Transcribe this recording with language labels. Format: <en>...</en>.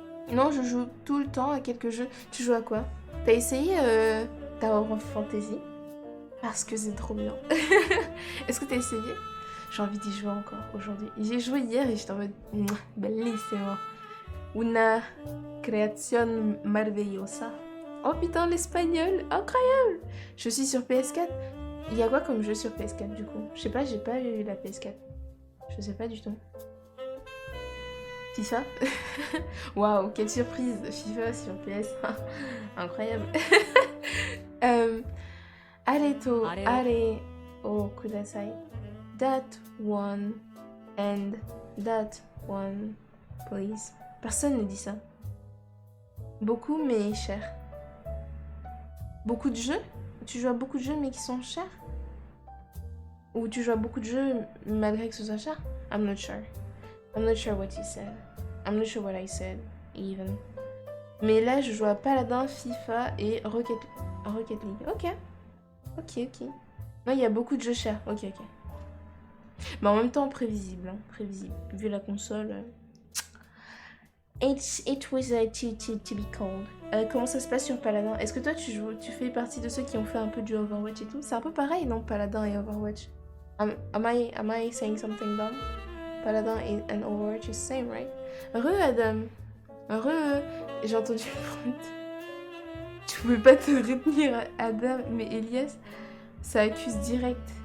<fr>Non, je joue tout le temps à quelques jeux. Tu joues à quoi? T'as essayé Tower of Fantasy? Parce que c'est trop bien. Est-ce que t'as essayé? J'ai envie d'y jouer encore aujourd'hui. J'ai joué hier et j'étais en mode bellissimo.</fr> <es>Una creación maravillosa.</es> <fr>Oh putain, l'espagnol, incroyable! Je suis sur PS4. Il y a quoi comme jeu sur PS4 du coup? Je sais pas, j'ai pas eu la PS4. Je sais pas du tout. FIFA? Waouh, quelle surprise! FIFA sur PS. Incroyable.</fr> <ja>Areto, are o kudasai.</ja> <en>That one and that one, please.</en> <fr>Personne ne dit ça. Beaucoup mais cher. Beaucoup de jeux? Tu joues à beaucoup de jeux mais qui sont chers? Ou tu joues à beaucoup de jeux malgré que ce soit cher?</fr> <en>I'm not sure. I'm not sure what you said. I'm not sure what I said, even.</en> <fr>Mais là, je joue à Paladin, FIFA et Rocket League. Ok. Non, il y a beaucoup de jeux chers. Ok. Mais en même temps, prévisible. Hein. Prévisible. Vu la console.</fr> <en>It was to be cold.</en> <fr>Comment ça se passe sur Paladin? Est-ce que toi, tu fais partie de ceux qui ont fait un peu du Overwatch et tout? C'est un peu pareil, non? Paladin et Overwatch.</fr> <en>Am I saying something dumb? Paladin and Overwatch is same, right? Adam.</en> <fr>J'ai entendu tu pouvais pas te retenir, Adam, mais Elias, ça accuse direct.</fr>